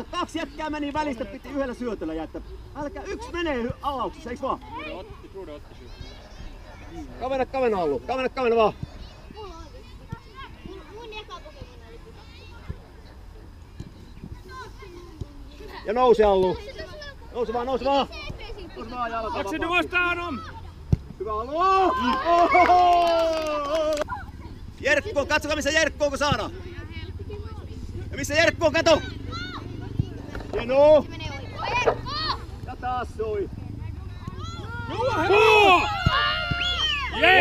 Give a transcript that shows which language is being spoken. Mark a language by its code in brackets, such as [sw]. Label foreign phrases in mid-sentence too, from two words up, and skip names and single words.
[fi] 2 jätkää meni välistä, piti yhdellä syötöllä jättää. Älkää, 1 menee avauksessa, eiks vaan? Kavena Allu, kavena vaan. Ja nouse Allu. Nouse vaan jalka. [sv] Maxi, du måste ha dem. [fi] Hyvä Allu! Jerkko, katsokaa missä Jerkko on, kun saadaan. Ja missä Jerkko on, kato! Hienoa! Ja taas soi. Yes!